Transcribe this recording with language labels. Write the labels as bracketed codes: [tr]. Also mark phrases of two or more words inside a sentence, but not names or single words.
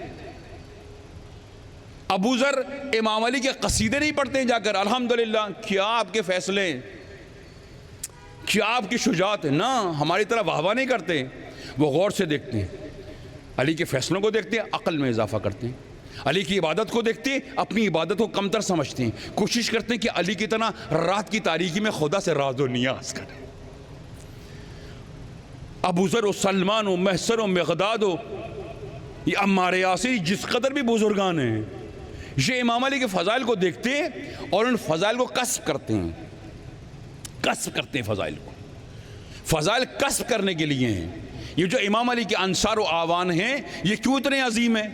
[ur] ابو ذر امام علی کے قصیدے نہیں پڑھتے ہیں جا کر الحمدللہ کیا آپ کے فیصلے، کیا آپ کی شجاعت ہے، نہ ہماری طرح واہ واہ نہیں کرتے، وہ غور سے دیکھتے ہیں، علی کے فیصلوں کو دیکھتے ہیں، عقل میں اضافہ کرتے ہیں، علی کی عبادت کو دیکھتے ہیں، اپنی عبادت کو کمتر سمجھتے ہیں، کوشش کرتے ہیں کہ علی کی طرح رات کی تاریکی میں خدا سے راز و نیاز کریں۔ ابو ذر و سلمان و محسن و مقداد و یہ عمار یاسر جس قدر بھی بزرگان ہیں، یہ امام علی کے فضائل کو دیکھتے اور ان فضائل کو کسب کرتے ہیں، کسب کرتے ہیں فضائل کو، فضائل کسب کرنے کے لیے ہیں۔ یہ جو امام علی کے انصار و آوان ہیں، یہ کیوں اتنے عظیم ہیں؟